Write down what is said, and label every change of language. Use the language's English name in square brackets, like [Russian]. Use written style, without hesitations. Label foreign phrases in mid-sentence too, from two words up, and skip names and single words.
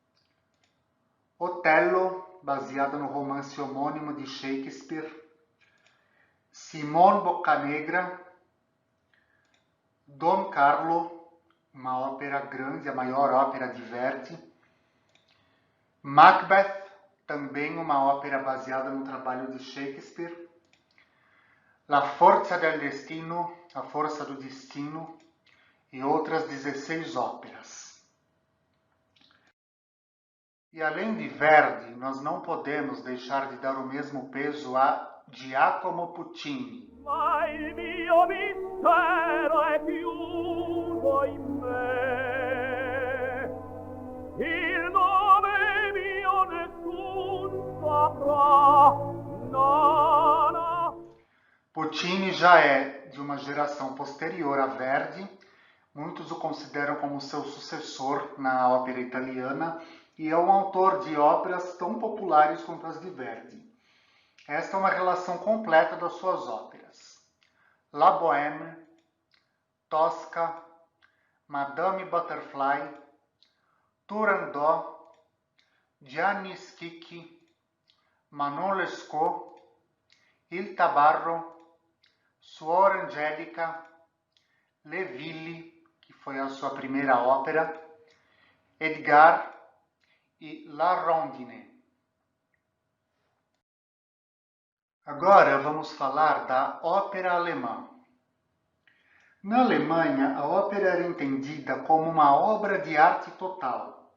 [Portuguese] Otello, baseada no romance homônimo de Shakespeare, Simone Boccanegra, Don Carlo, uma ópera grande, a maior ópera de Verdi, Macbeth, também uma ópera baseada no trabalho de Shakespeare, La Forza del Destino, a Força do Destino, e outras 16 óperas. E além de Verdi, nós não podemos deixar de dar o mesmo peso a Giacomo Puccini. [Italian] Ma il mio mistero è chiuso in me, il nome mio nessun saprà, no, no. [Portuguese] Puccini já é de uma geração posterior a Verdi, muitos o consideram como seu sucessor na ópera italiana e é um autor de óperas tão populares quanto as de Verdi. Esta é uma relação completa das suas óperas. La Bohème, Tosca, Madame Butterfly, Turandot, Gianni Schicchi, Manon Lescaut, Il Tabarro, Suor Angelica, Le Ville, que foi a sua primeira ópera, Edgar e La Rondine. Agora vamos falar da ópera alemã. Na Alemanha, a ópera era entendida como uma obra de arte total.